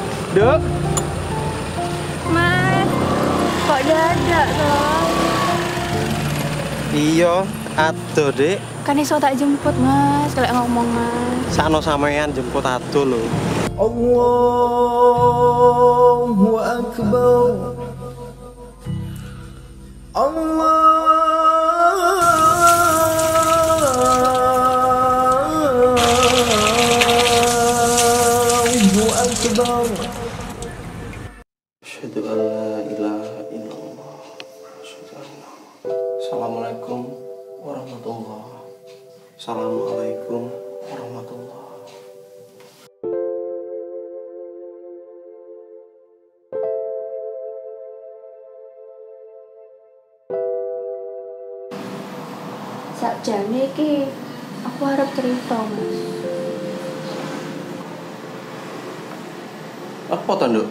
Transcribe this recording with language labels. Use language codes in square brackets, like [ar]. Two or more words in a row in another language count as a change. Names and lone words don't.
[jv] Dek. Mas, kok dadak toh? Iya, ado, Dek. Kan iso tak jemput, Mas, kalau ngomong, Mas. Sakno sampean jemput ado lho. [ar] الله أكبر. الله أكبر. أشهد أن لا إله إلا الله. السلام عليكم ورحمة الله. السلام عليكم ورحمة الله. [jv] Sakjane iki aku harap cerita, Mas. Apa to, Nduk?